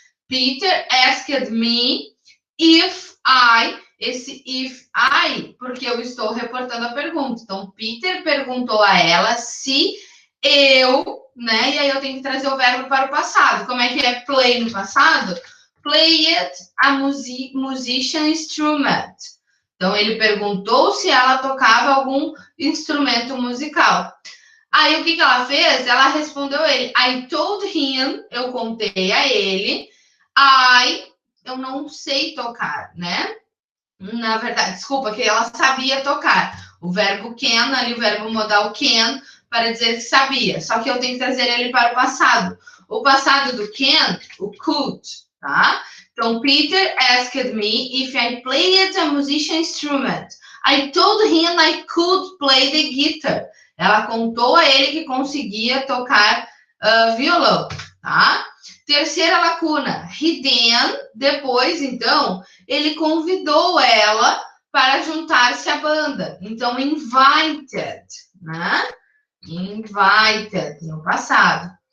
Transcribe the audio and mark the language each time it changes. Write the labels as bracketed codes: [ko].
[en] Peter asked me if I, [pt] esse if I, porque eu estou reportando a pergunta. Então, Peter perguntou a ela se eu, né? E aí eu tenho que trazer o verbo para o passado. Como é que é play no passado? [en] Played a musician instrument. [pt] Então, ele perguntou se ela tocava algum instrumento musical. Aí, o que ela fez? Ela respondeu a ele. [en] I told him, [pt] eu contei a ele. eu não sei tocar, né? Na verdade, desculpa, que ela sabia tocar. O verbo can, ali o verbo modal can, para dizer que sabia. Só que eu tenho que trazer ele para o passado. O passado do can, o could, tá? [en] Então, Peter asked me if I played a musical instrument. I told him I could play the guitar. [pt] Ela contou a ele que conseguia tocar violão, tá? Terceira lacuna, [en] he then, [pt] depois, então, ele convidou ela para juntar-se à banda. Então, invited, né? Invited, no passado.